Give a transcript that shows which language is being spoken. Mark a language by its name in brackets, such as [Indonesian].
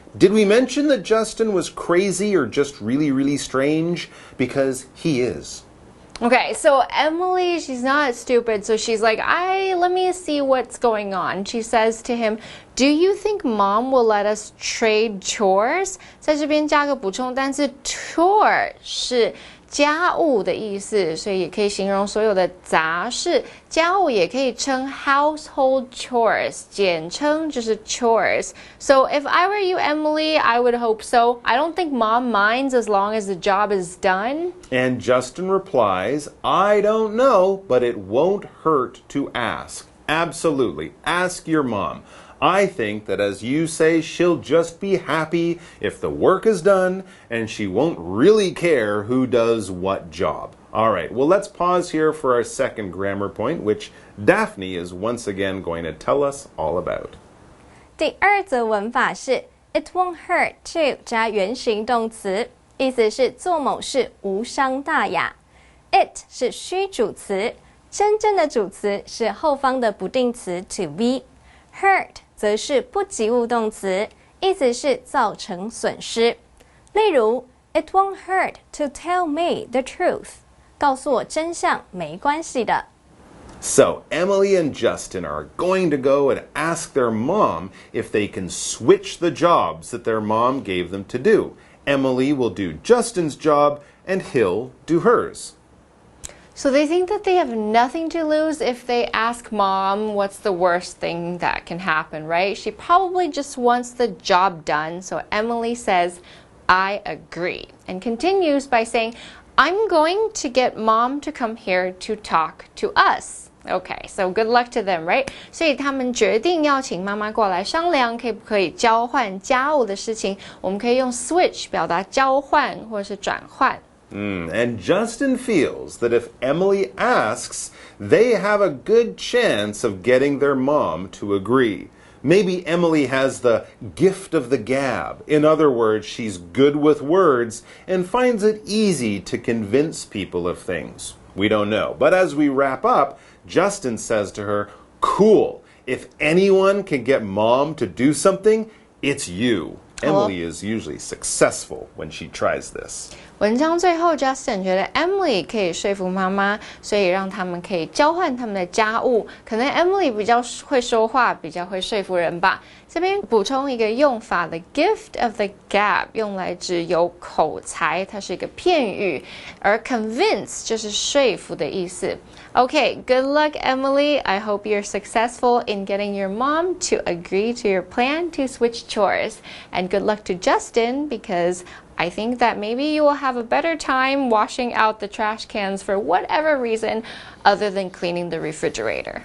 [English] Did we mention that Justin was crazy or just really, really strange? Because he is. Okay, so Emily, she's not stupid, so she's like, let me see what's going on. She says to him, do you think Mom will let us trade chores? [Chinese] 在这边加个补充单词 chore 是家务的意思，所以也可以形容所有的杂事。家务也可以称 [English] household chores， [Chinese] 简称就是 chores. [English] So if I were you, Emily, I would hope so. I don't think Mom minds as long as the job is done. And Justin replies, I don't know, but it won't hurt to ask. Absolutely. Ask your mom. I think that, as you say, she'll just be happy if the work is done, and she won't really care who does what job. All right, well, let's pause here for our second grammar point, which Daphne is once again going to tell us all about. [Chinese] 第二则文法是 [English] It won't hurt to [Chinese] 加原形动词，意思是做某事无伤大雅。 It 是虚主词，真正的主词是后方的不定词 [English] to be。 [Chinese] Hurt 则是不及物动词，意思是造成损失。例如 [English] It won't hurt to tell me the truth. [Chinese] 告诉我真相没关系的。 [English] So, Emily and Justin are going to go and ask their mom if they can switch the jobs that their mom gave them to do. Emily will do Justin's job and he'll do hers. So they think that they have nothing to lose if they ask Mom what's the worst thing that can happen, right? She probably just wants the job done. So Emily says, I agree, and continues by saying, I'm going to get Mom to come here to talk to us. Okay, so good luck to them, right? [Chinese] 所以他们决定要请妈妈过来商量，可不可以交换家务的事情。我们可以用 switch 表达交换或者是转换。 [English] And Justin feels that if Emily asks, they have a good chance of getting their mom to agree. Maybe Emily has the gift of the gab. In other words, she's good with words and finds it easy to convince people of things. We don't know. But as we wrap up, Justin says to her, cool. If anyone can get Mom to do something, it's you. Emily is usually successful when she tries this. [Chinese] 文章最后 Justin 觉得 Emily 可以说服妈妈，所以让他们可以交换他们的家务。可能 Emily 比较会说话，比较会说服人吧。这边补充一个用法的 [English] gift of the gab [Chinese] 用来指有口才，它是一个片语，而 convince 就是说服的意思。 [English] Okay, good luck, Emily. I hope you're successful in getting your mom to agree to your plan to switch chores. And good luck to Justin, because I think that maybe you will have a better time washing out the trash cans for whatever reason other than cleaning the refrigerator.